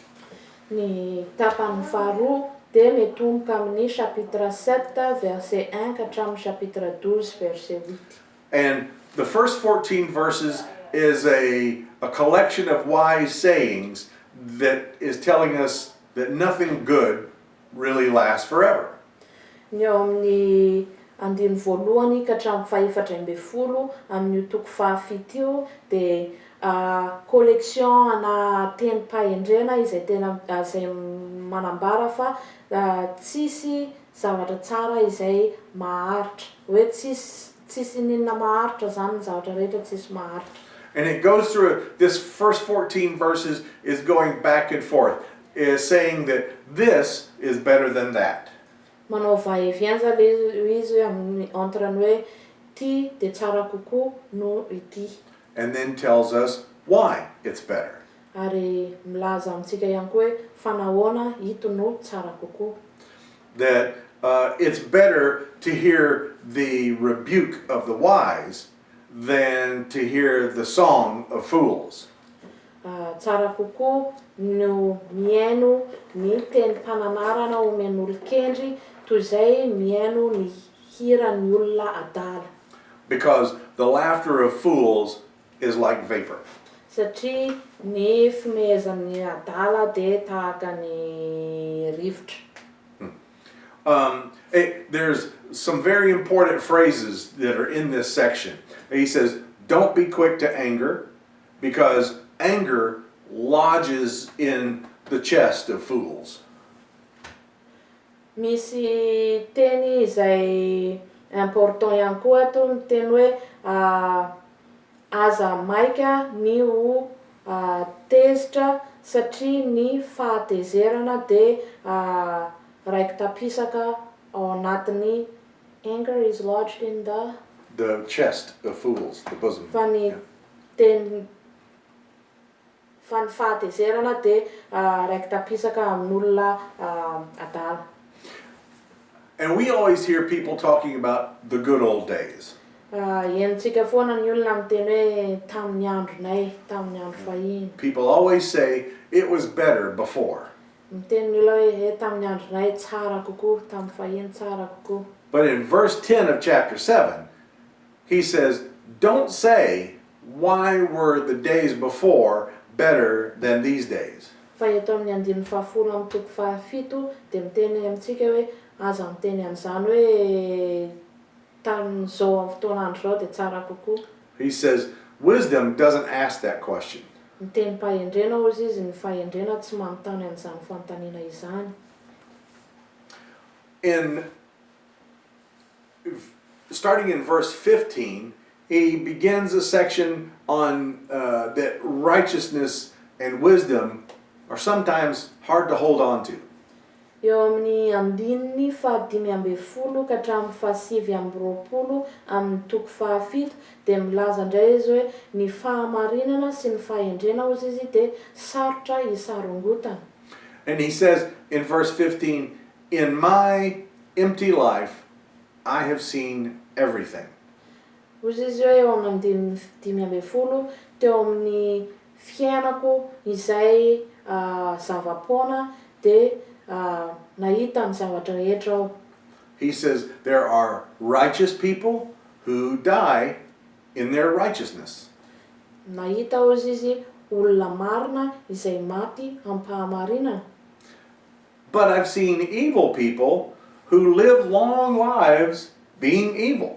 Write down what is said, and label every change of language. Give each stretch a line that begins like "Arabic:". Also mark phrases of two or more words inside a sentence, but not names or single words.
Malagasy: Ny tapany faharoa dia mitomboka amin'ny chapitre 7 verset 1 ka hatramin'ny chapitre 12 verset 8.
English: And the first 14 verses is a collection of wise sayings that is telling us that nothing good really lasts forever.
Malagasy: Ny eo amin'ny andiny voalohany ka hatramin'ny faha-14 amin'ny toko 17 io dia collection ana tenim-pahendrena izay tena izay manambara fa tsisy zavatra tsara izay maharitra. Hoe tsisy ninona maharitra zany ny zavatra rehetra tsisy maharitra.
English: And it goes through, this first 14 verses is going back and forth, is saying that this is better than that.
Malagasy: Manao
French: va-et-vient
Malagasy: izy entre ny hoe ty dia tsara kokoa no ity.
English: And then tells us why it's better.
Malagasy: Ary milaza amintsika ihany koa hoe fanahoana ito no tsara kokoa.
English: That it's better to hear the rebuke of the wise than to hear the song of fools.
Malagasy: Tsara kokoa no mihaino ny tenim-pananarana omen'olon-kendry toy izay mihaino ny hiran'ny olona adala.
English: Because the laughter of fools is like vapor.
Malagasy: Satria ny fimehezan'ny adala dia tahaka ny rivotra.
English: There's some very important phrases that are in this section. He says, don't be quick to anger, because anger lodges in the chest of fools.
Malagasy: Misy teny izay important ihany koa ato ny teny hoe aza maika ny ho tezitra satria ny fahatezerana dia raiky tapisaka ao anatin'ny
English: anger is lodged in the chest of fools, the bosom.
Malagasy: Fa ny teny fa ny fahatezerana dia raiky tapisaka amin'olona adala.
English: And we always hear people talking about the good old days.
Malagasy: Henontsika foana ny olona miteny hoe tamin'ny andronay, tamin'ny andro fahiny.
English: People always say it was better before.
Malagasy: Miteny ny olona hoe tamin'ny andronay tsara kokoa, tamin'ny fahiny tsara kokoa.
English: But in verse 10 of chapter 7, he says, don't say, why were the days before better than these days?
Malagasy: Fa eto amin'ny andininy 10 amin'ny toko 17 dia miteny amintsika hoe aza miteny an'izany hoe tamin'izao fotoan'andro zao dia tsara kokoa.
English: He says, wisdom doesn't ask that question.
Malagasy: Miteny fahendrena ozy izy, ny fahendrena tsy manontany an'izany fanontaniana izany.
English: Starting in verse 15, he begins a section on that righteousness and wisdom are sometimes hard to hold on to.
Malagasy: Eo amin'ny andininy fahadimy amby folo ka hatramin'ny fahasivy amby roapolo amin'ny toko fahafito dia milaza indray izy hoe ny fahamarinana sy ny fahendrena ozy izy dia sarotra hisarongotana.
English: And he says in verse 15, in my empty life, I have seen everything.
Malagasy: Ozy izy hoe eo amin'ny andininy dimy amby folo teo amin'ny fiainako izay zavapoana dia nahita ny zavatra rehetra aho.
English: He says there are righteous people who die in their righteousness.
Malagasy: Nahita ozy izy olona marina izay maty amin'ny fahamarinana.
English: But I've seen evil people who live long lives being evil.